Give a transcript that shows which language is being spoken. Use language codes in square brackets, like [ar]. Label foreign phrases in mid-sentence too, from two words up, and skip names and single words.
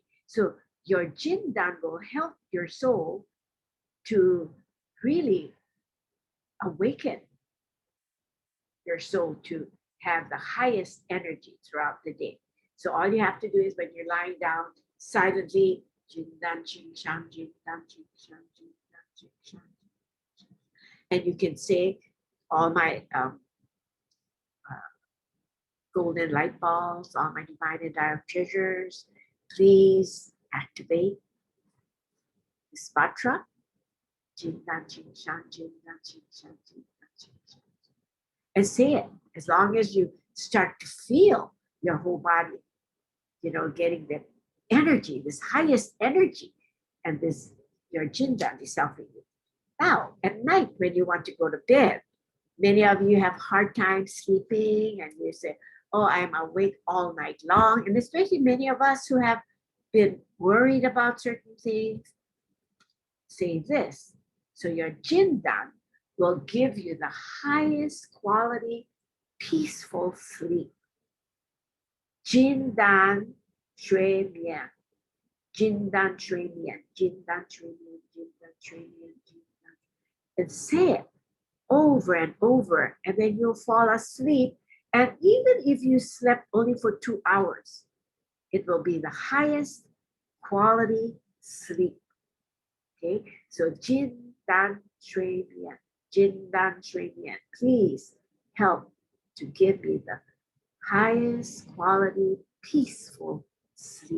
[en] So your Jindan will help your soul to really awaken your soul to have the highest energy throughout the day. So all you have to do is when you're lying down silently, [zh] 金丹精神，金丹精神，金丹精神. [en] And you can say all my golden light bulbs, all my divine and direct treasures, please activate this mantra. [zh] 金丹精神，金丹精神，金丹精神. [en] And say it as long as you start to feel your whole body, getting the energy, this highest energy, and this your Jindan is helping you. Now, at night when you want to go to bed, many of you have hard time sleeping and you say, oh, I'm awake all night long. And especially many of us who have been worried about certain things, say this. So your Jindan will give you the highest quality, peaceful sleep. [zh] 金丹睡眠. 金丹睡眠。金丹睡眠. 金丹睡眠。金丹. [en] And say it over and over, and then you'll fall asleep. And even if you slept only for 2 hours, it will be the highest quality sleep. Okay, so [zh] 金丹睡眠，金丹睡眠, [en] please help to give me the highest quality, peaceful sleep.